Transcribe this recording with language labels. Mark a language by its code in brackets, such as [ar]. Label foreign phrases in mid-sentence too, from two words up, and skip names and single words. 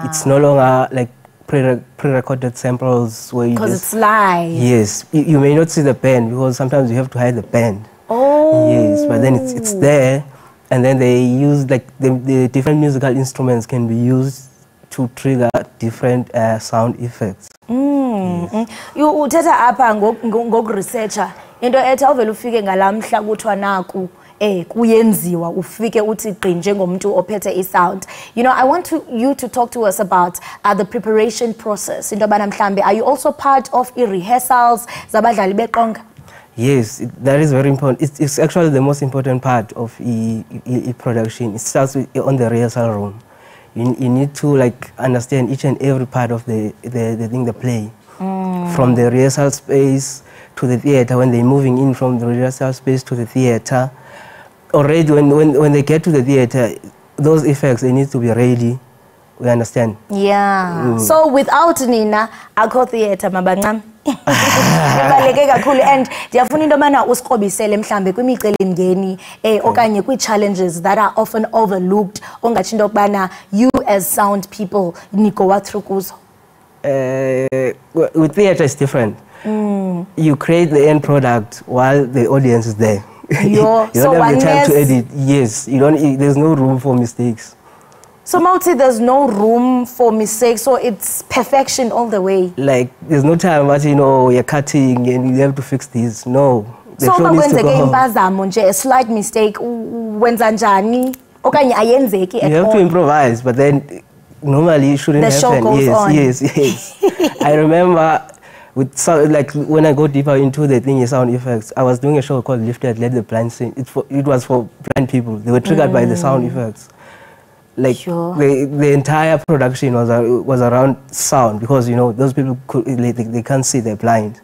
[en] It's no longer like pre-recorded samples where you Because just... it's live. Yes. You may not see the band because sometimes you have to hide the band. Oh. Yes, but then it's there, and then they use like the different musical instruments can be used to trigger different sound effects. [xh] Uthetha apha ngokuresearcha into ethi awuvela ufike ngalamhla kuthiwa naku kuyenziwa ufike uthi gqi njengomuntu ophethe isound. [en] You know, I want you to talk to us about the preparation process. [xh] Into yobana mhlambe, [en] are you also part of rehearsals [xh] zabadlali beqonga? [en] Yes, that is very important. It's actually the most important part of a production. It starts on the rehearsal room. You need to like understand each and every part of the play. From the rehearsal space to the theatre, when they're moving in from the rehearsal space to the theatre. Already when they get to the theatre, those effects, they need to be ready. We understand? Yeah. So without Nina, [xh] akho theatre mabancam. Ibaleke kakhulu, and ndiyafuna into yobana usikrobisele mhlambe kwimicelimngeni okanye kwi-challenges [en] that are often overlooked [xh] ongatsho into yokubana [en] you as sound people [xh] nigowa through kuzo. [en] With theatre, it's different. You create the end product while the audience is there. You don't have the time to edit. Yes, you don't. There's no room for mistakes. So Mauti, there's no room for mistakes, so it's perfection all the way. Like there's no time that you're cutting and you have to fix this. No. [xh] So makwenzeke impazamo nje, [en] a slight mistake, [xh] wenza njani okanye ayenzeki [en] at all. You have to improvise, but then normally it shouldn't happen. The show goes on. Yes. I remember with like when I go deeper into the thing, sound effects. I was doing a show called Lifted, Let the Blind Sing. It was for blind people. They were triggered by the sound effects. Like the entire production was around sound because those people they can't see, they're blind.